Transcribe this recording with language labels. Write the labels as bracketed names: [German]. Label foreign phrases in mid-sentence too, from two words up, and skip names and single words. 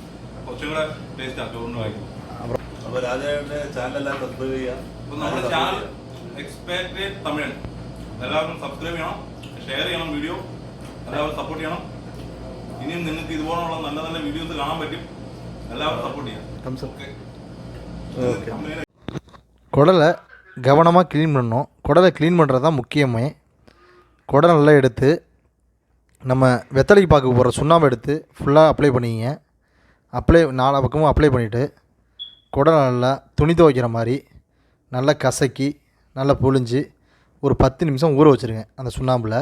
[Malayalam] കുറച്ചും കൂടെ ടേസ്റ്റാണ് ചോറിന് കഴിക്കുമ്പോൾ. അപ്പോൾ രാജയുടെ ചാനലെല്ലാം സബ്സ്ക്രൈബ് ചെയ്യാം. അപ്പോൾ നമ്മുടെ ചാനൽ എക്സ്പാട്രിയേറ്റ് തമിഴൻ എല്ലാവരും സബ്സ്ക്രൈബ് ചെയ്യണം, ഷെയർ ചെയ്യണം, വീഡിയോ എല്ലാവരും സപ്പോർട്ട് ചെയ്യണം. ഇനിയും നിങ്ങൾക്ക് ഇതുപോലുള്ള നല്ല നല്ല വീഡിയോസ് കാണാൻ പറ്റും. എല്ലാവരും സപ്പോർട്ട് ചെയ്യാം. [Tamil] குடலை கவனமாக க்ளீன் பண்ணணும். குடலை க்ளீன் பண்ணுறது தான் முக்கியமே. குடலை நல்லா எடுத்து நம்ம வெத்தலைக்கு பார்க்க போகிற சுண்ணாம்பு எடுத்து [English] full apply [Tamil] பண்ணிக்கிங்க. அப்ளை 4 பக்கமும் அப்ளை பண்ணிவிட்டு குடலை நல்லா துணி துவைக்கிற மாதிரி நல்லா கசக்கி நல்லா புழிஞ்சு ஒரு 10 நிமிஷம் ஊற வச்சுருங்க அந்த சுண்ணாம்பில்.